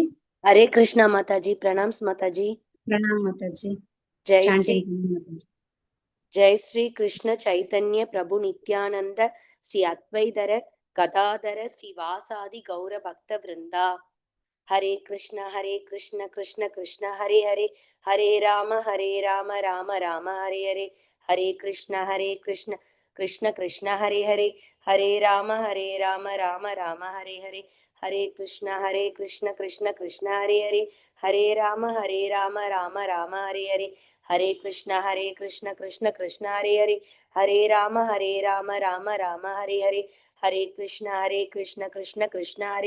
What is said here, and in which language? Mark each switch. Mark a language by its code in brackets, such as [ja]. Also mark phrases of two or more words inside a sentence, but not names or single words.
[ta] ஹரே கிருஷ்ணா மாதாஜி. பிரணாம்ஸ் மாதாஜி. பிரணாம் மாதாஜி. [sa] जय श्री कृष्ण चैतन्य प्रभु नित्यानन्द श्री अद्वैत गदाधर श्रीवासादि गौर भक्त वृन्द. हरे कृष्ण कृष्ण कृष्ण हरे हरे हरे राम राम राम हरे हरे हरे कृष्ण कृष्ण कृष्ण हरे हरे हरे राम राम राम हरे हरे हरे कृष्ण कृष्ण कृष्ण हरे हरे हरे राम राम राम हरे हरे हरे कृष्ण कृष्ण कृष्ण हरे हरे हरे राम राम राम हरे हरे हरे कृष्ण कृष्ण कृष्ण हरे